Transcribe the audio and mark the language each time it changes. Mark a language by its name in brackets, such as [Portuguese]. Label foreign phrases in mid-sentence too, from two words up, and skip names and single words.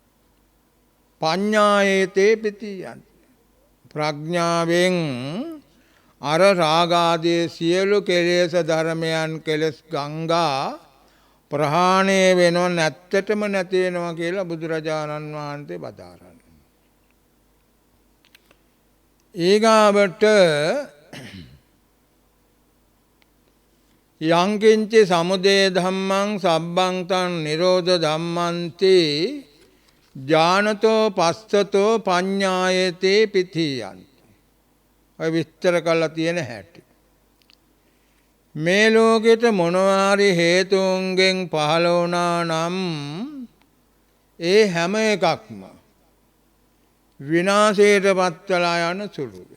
[Pali] පඤ්ඤායේතේ පිතියන්ති [Sinhala] ප්‍රඥාවෙන් අර රාගාදී සියලු කෙලෙස් ධර්මයන් කෙලස් ගංගා ප්‍රහාණය වෙනව නැත්තටම නැති වෙනවා කියලා බුදුරජාණන් වහන්සේ වදාරනවා. [Pali] ඊගාවට යංකින්ච සමුදය ධම්මං සබ්බං තං නිරෝධ ධම්මන්ති ඥානතෝ පස්සතෝ පඤ්ඤායතේ පිතියන්ති. [Sinhala] ඔය විස්තර කරලා තියෙන හැටි. මේ ලෝකෙට මොනවාරි හේතුන්ගෙන් පහළ වුණා නම් ඒ හැම එකක්ම විනාශයට පත්වලා යන සුළුයි.